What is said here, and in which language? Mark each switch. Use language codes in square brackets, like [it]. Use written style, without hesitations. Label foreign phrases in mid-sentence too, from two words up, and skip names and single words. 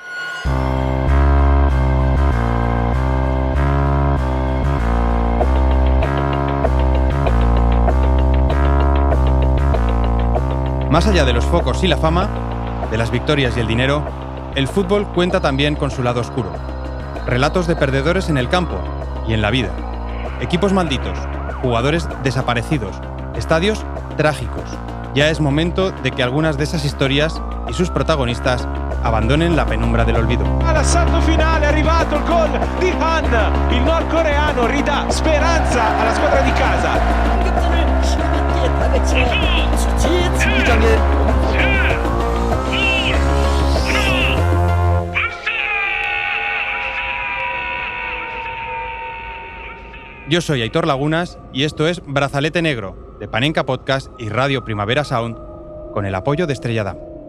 [es] Más allá de los focos y la fama, de las victorias y el dinero, el fútbol cuenta también con su lado oscuro. Relatos de perdedores en el campo y en la vida. Equipos malditos, jugadores desaparecidos, estadios trágicos. Ya es momento de que algunas de esas historias y sus protagonistas abandonen la penumbra del olvido. [it] All'assalto finale è arrivato il gol di Han, il nordcoreano ridà speranza alla squadra di casa. [es] Yo soy Aitor Lagunas y esto es Brazalete Negro, de Panenka Podcast y Radio Primavera Sound, con el apoyo de Estrella Damm.